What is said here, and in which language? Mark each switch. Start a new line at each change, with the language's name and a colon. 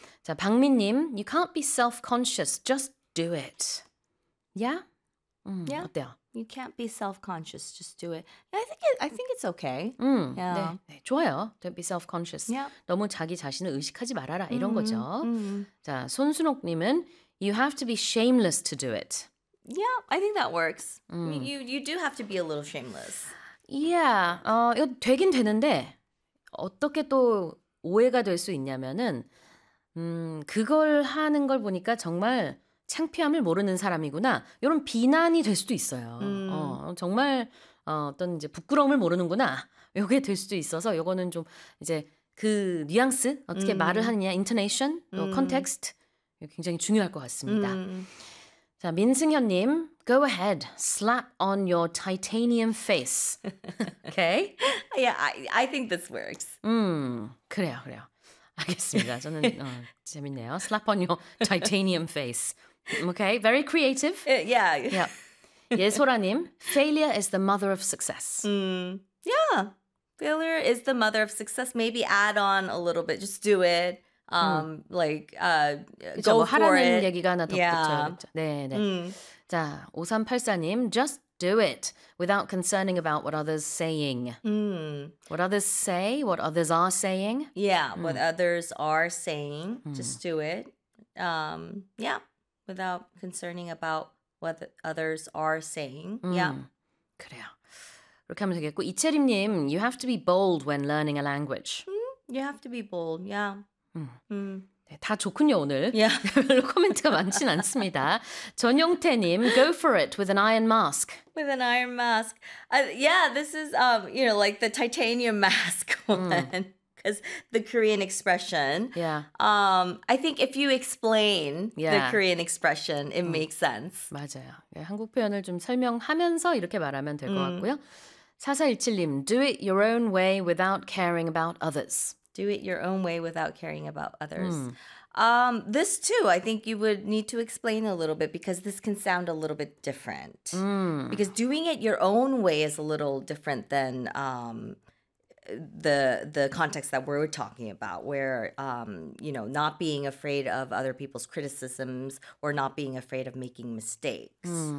English: 자, 박민님, you can't be self-conscious. Just do it. Yeah? Yeah.
Korean: 어때요?
English: You can't be self-conscious. Just do it. I think it's okay. Yeah.
Korean: 네, 네, 좋아요.
English: Don't be self-conscious. Yeah.
Korean: 너무 자기 자신을 의식하지 말아라. 이런 거죠. Mm-hmm.
English: 자, 손순옥님은 you have to be shameless to do it. Yeah, I think that works. You do have to be a little shameless.
Korean: Yeah, 이거 되긴 되는데 어떻게 또 오해가 될 수 있냐면은 그걸 하는 걸 보니까 정말 창피함을 모르는 사람이구나. 이런 비난이 될 수도 있어요. 정말 어떤 이제 부끄러움을 모르는구나. 이게 될 수도 있어서 이거는 좀 이제 그 뉘앙스 어떻게 말을 하느냐, intonation, 또 context 굉장히 중요할 것 같습니다.
English: 자, 민승현님, go ahead, slap on your titanium face. Okay? Yeah, I think this works.
Korean: 그래요, 그래요. 알겠습니다. 저는 재밌네요.
English: Slap on your titanium face. Okay, very creative. Yeah. Yep. 예소라님, failure is the mother of success. Yeah, failure is the mother of success. Maybe add on a little bit, just do it. Go
Korean: 뭐
English: for it.
Korean: 하라는 얘기가 하나 덧붙여야 겠죠. 네, 네.
English: 자, 5384님, just do it without concerning about what others saying. What others say, what others are saying. Yeah, what others are saying, just do it. Without concerning about what others are saying. Yeah.
Korean: 그래요. 그렇게 하면 되겠고,
English: 이채림님, you have to be bold when learning a language. You have to be bold, yeah.
Korean: 네, 다 좋군요 오늘.
English: Yeah.
Korean: 별로 코멘트가 많진 않습니다.
English: 전용태님, go for it with an iron mask. With an iron mask. Yeah, this is, you know, like the titanium mask one. Because the Korean expression. Yeah. I think if you explain the Korean expression, it makes sense.
Korean: 맞아요. 네, 한국 표현을 좀 설명하면서 이렇게 말하면 될 것 같고요.
English: 4417님, do it your own way without caring about others. Do it your own way without caring about others. This too, I think you would need to explain a little bit because this can sound a little bit different. Because doing it your own way is a little different than the context that we're talking about where, you know, not being afraid of other people's criticisms or not being afraid of making mistakes.